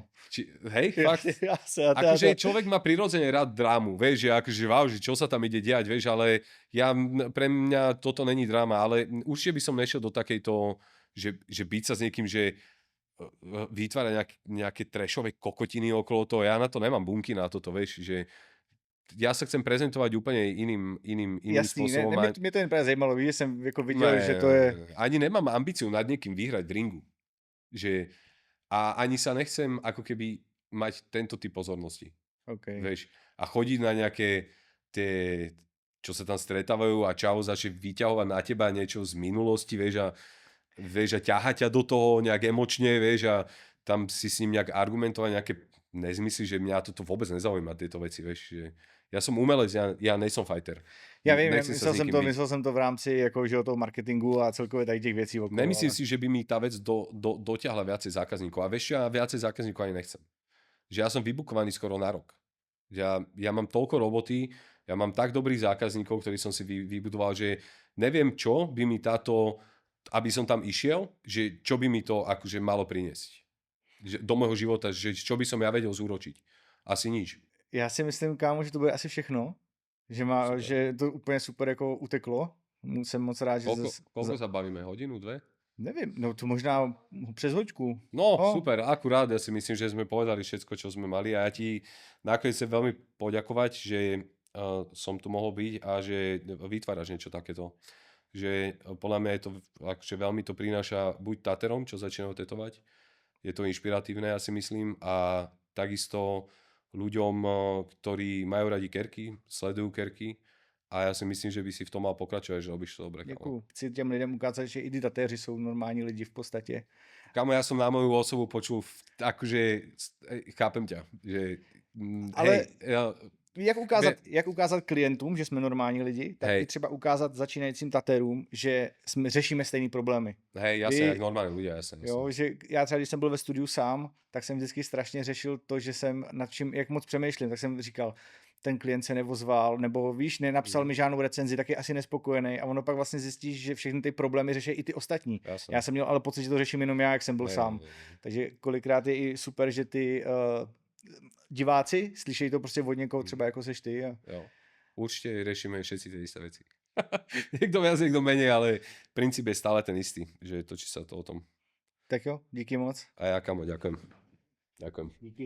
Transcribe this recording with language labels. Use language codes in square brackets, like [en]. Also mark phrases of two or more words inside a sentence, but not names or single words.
[sk] hej, fakt, akože človek má prirodzene rád drámu, vieš, že akože wow, že čo sa tam ide diať, vieš, ale pre mňa toto není dráma, ale určite by som nešiel do takejto, že byť sa s niekým, že vytvára nejaké trashové kokotiny okolo toho, ja na to nemám bunky na toto, vieš, že ja sa chcem prezentovať úplne iným [cs] Jasný, [sk] spôsobom. [cs] mě to jen právě zajímalo, víš, že jsem jako viděl, Ne, že to je... [sk] ani nemám ambíciu nad niekým vyhrať v ringu. Že, a ani sa nechcem ako keby mať tento typ pozornosti. OK. Vieš, a chodiť na nejaké tie, čo sa tam stretávajú a čau začne vyťahovať na teba niečo z minulosti, vieš, a ťahať ťa do toho nejak emočne, vieš, a tam si s ním nejak argumentovať nejaké nezmysly, že mňa toto vôbec nezaujíma, tieto veci, vieš, že ja som umelec, ja nejsem fighter. [cs] Já vím, [sk] Nechcem sa s niekým byť. [cs] myslel jsem to v rámci jako, že toho marketingu a celkově tady těch věcí okolo. [sk] Nemyslím si, že by mi tá vec dotiahla viacej zákazníkov. A vieš, ja viacej zákazníkov ani nechcem. Že ja som vybukovaný skoro na rok. Ja mám toľko roboty, ja mám tak dobrých zákazníkov, ktorí som si vybudoval, že neviem, čo by mi táto, aby som tam išiel, že čo by mi to akože malo priniesť. Že do môjho života, že čo by som ja vedel zúročiť. Asi nič. [cs] Já si myslím, kámo, že to bude asi všechno. Že to úplně super jako uteklo. Jsem moc rád, že... [sk] Koľko sa bavíme? Hodinu, dve? [cs] Nevím, no to možná přes hoďku. No, [sk] super, akurát, ja si myslím, že sme povedali všetko, čo sme mali a ja ti nakoniec chcem veľmi poďakovať, že som tu mohol byť a že vytváraš niečo takéto. Že podľa mňa je to, akože veľmi to prináša buď Taterom, čo začínajú tetovať, je to inšpiratívne, ja si myslím, a takisto ľuďom, ktorí majú radi kerky, sledujú kerky, a ja si myslím, že by si v tom mal pokračovať, že robíš to dobre. [cs] Děkuju. Chci těm lidem ukázat, že i ty tatéři jsou normální lidi v podstatě. [sk] Kamo, ja som na moju osobu počul, akože chápem ťa, že Ale hej, [cs] jak ukázat klientům, že jsme normální lidi, tak i třeba ukázat začínajícím tatérům, že řešíme stejný problémy. [sk] Hej, jasne, jak normálni ľudia, jasne. [cs] Jo, že já třeba, když jsem byl ve studiu sám, tak jsem vždycky strašně řešil to, že jsem nad čím, jak moc přemýšlím, tak jsem říkal, ten klient se nevozval, nebo víš, nenapsal mi žádnou recenzi, tak je asi nespokojený a ono pak vlastně zjistíš, že všechny ty problémy řeší i ty ostatní. [sk] Jasne. [cs] Já jsem měl ale pocit, že to řeším jenom já, jak jsem byl sám. Takže kolikrát je i super, že ty diváci slyšejí to prostě od někoho, třeba jako seš ty. Jo. [sk] Určite riešime všetci tie isté veci. Niekto viac, niekto menej, ale princíp je stále ten istý, že točí sa to o tom. [cs] Tak jo, díky moc. [sk] A ja, kamo, ďakujem. Ďakujem. [cs] Díky.